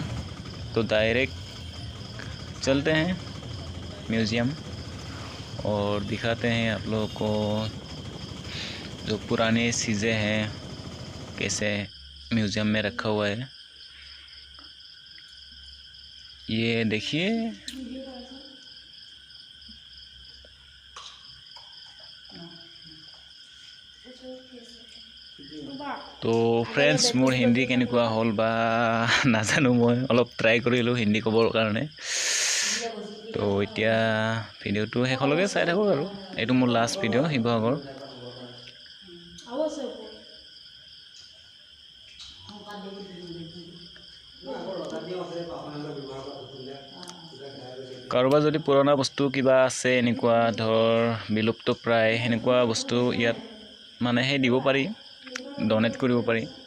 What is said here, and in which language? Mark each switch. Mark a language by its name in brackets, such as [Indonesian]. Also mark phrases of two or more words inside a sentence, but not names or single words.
[Hindi] तो डायरेक्ट चलते हैं म्यूज़ियम और दिखाते हैं आप लोगों को जो पुरानी चीज़ें हैं कैसे म्यूज़ियम में रखा हुआ है। ये देखिए, तो फ्रेंड्स [Assamese] মোৰ হিন্দী কেনেকুৱা হ'ল বা নাজানো মই অলপ ট্ৰাই কৰিলোঁ হিন্দী কোৱাৰ কাৰণে। [Hindi] तो इतना [Assamese] भिडिओটো शेषলৈকে চাই থাকক আৰু এইটো মোৰ লাষ্ট ভিডিঅ' শিৱসাগৰ। কাৰোবাৰ যদি পুৰণা বস্তু কিবা আছে এনেকুৱা ধৰ বিলুপ্ত প্ৰায় সেনেকুৱা বস্তু ইয়াত মানে সেই দিব পাৰি, ডনেট কৰিব পাৰি।